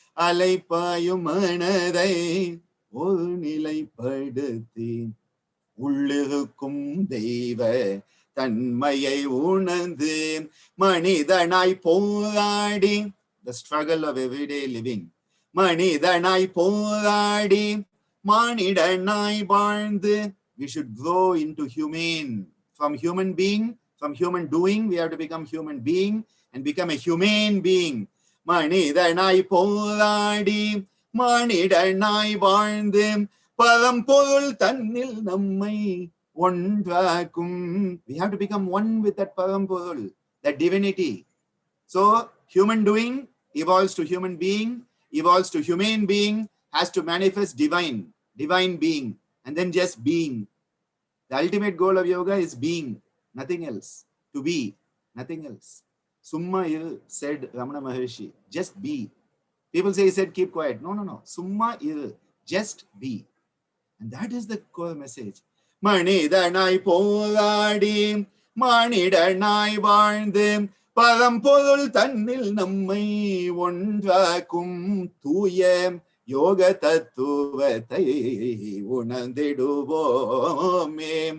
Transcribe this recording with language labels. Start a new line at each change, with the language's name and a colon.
Tamil: அலைப்பாயும் மனதை ஒரு நிலைப்படுத்தி உள்ளிருக்கும் தெய்வ தன்மையை உணர்ந்து மனிதனாய் போராடி,
English: the struggle of everyday living,
Tamil: மனிதனாய் போராடி மானிடனாய் வாழ்ந்து.
English: We should grow into humane. From human being, from human doing, we have to become human being and become a humane being.
Tamil: மனிதனாய் போராடி மானிடனாய் வாழ்ந்து பரம்பொருள் தன்னில் நம்மை ஒன்றாக்கும்.
English: We have to become one with that பரம்பொருள், that divinity. So human doing evolves to human being, evolves to humane being, has to manifest divine being, and then just being. The ultimate goal of yoga is being, nothing else. To be, nothing else.
Tamil: Summa iru,
English: said Ramana Maharshi, just be. People say he said keep quiet. No.
Tamil: Summa iru,
English: just be. And that is the core message.
Tamil: மனிதனாய் போராடி மானிடனாய் வாழ்ந்து பரம்பொருள் தன்னில் நம்மை ஒன்றாக்கும் தூய யோக தத்துவத்தை உணர்ந்திடுவோமே.